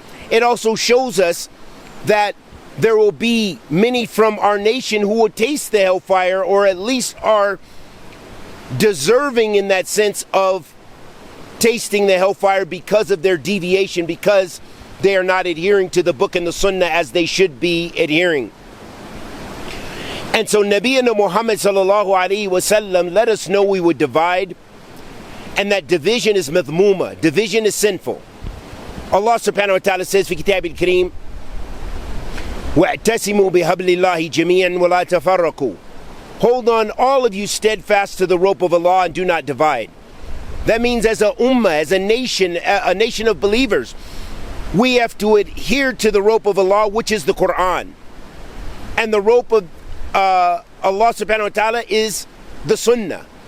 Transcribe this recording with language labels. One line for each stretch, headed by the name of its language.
English: It also shows us that there will be many from our nation who will taste the hellfire, or at least are deserving in that sense of tasting the hellfire because of their deviation, because they are not adhering to the book and the Sunnah as they should be adhering. And so Nabiyina Muhammad sallallahu alaihi wasallam let us know we would divide, and that division is madhmuma, division is sinful. Allah subhanahu wa ta'ala says
Arabic: في كتاب الكريم وَاعْتَسِمُوا بِحَبْلِ اللَّهِ جَمِيعًا وَلَا تَفَرَّقُوا.
English: Hold on, all of you, steadfast to the rope of Allah and do not divide. That means as a ummah, as a nation of believers, we have to adhere to the rope of Allah, which is the Quran. And the rope of Allah subhanahu wa ta'ala is the Sunnah.